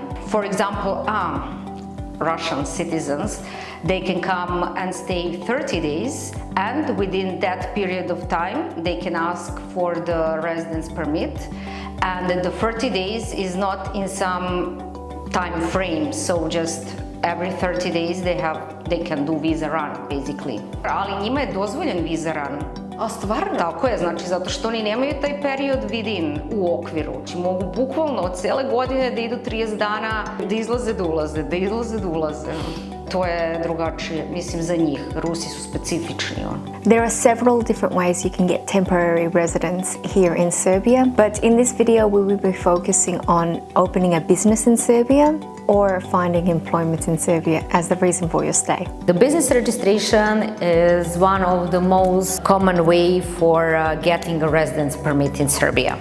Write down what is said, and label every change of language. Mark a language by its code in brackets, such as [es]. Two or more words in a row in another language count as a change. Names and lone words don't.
[en] For example, Russian citizens, they can come and stay 30 days, and within that period of time, they can ask for the residence permit. And the 30 days is not in some time frame, so just every 30 days they can do visa run basically. [sr] Ali njima je dozvoljen [en] visa run. [sr] A stvarno? Tako je, znači zato što oni nemaju taj period within u okviru. Znači mogu bukvalno od cele godine da idu 30 dana, da izlaze da ulaze, da izlaze da ulaze. To je drugačije, mislim, za njih. Rusi su specifični. [en] There are several different ways you can get temporary residence here in Serbia, but in this video we will be focusing on opening a business in Serbia or finding employment in Serbia as the reason for your stay. The business registration is one of the most common way for getting a residence permit in Serbia.